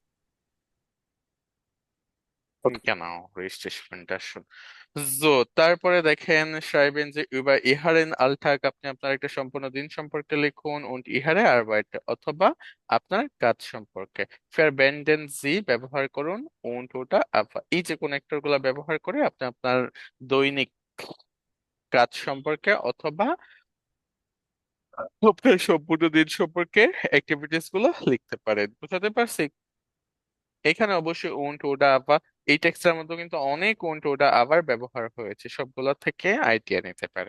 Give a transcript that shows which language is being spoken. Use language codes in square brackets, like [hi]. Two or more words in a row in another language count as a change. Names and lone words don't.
[bn] কেন রেজিস্ট্রেশনটা শুন। তারপরে দেখেন [de] schreiben Sie über Ihren Alltag, [bn] আপনি আপনার একটা সম্পূর্ণ দিন সম্পর্কে লিখুন [de] und Ihre Arbeit, [bn] অথবা আপনার কাজ সম্পর্কে। [de] verwenden Sie [bn] ব্যবহার করুন [de] und oder aber, [bn] এই যে কোনেক্টর গুলা ব্যবহার করে আপনি আপনার দৈনিক কাজ সম্পর্কে অথবা আপনার সম্পূর্ণ দিন সম্পর্কে অ্যাক্টিভিটিস গুলো লিখতে পারেন। বুঝাতে পারছি? এখানে অবশ্যই [de] und oder aber [bn] এই টেক্সটের মধ্যে কিন্তু অনেক [de] und oder aber [bn] ব্যবহার হয়েছে, সবগুলো থেকে আইডিয়া নিতে পারেন।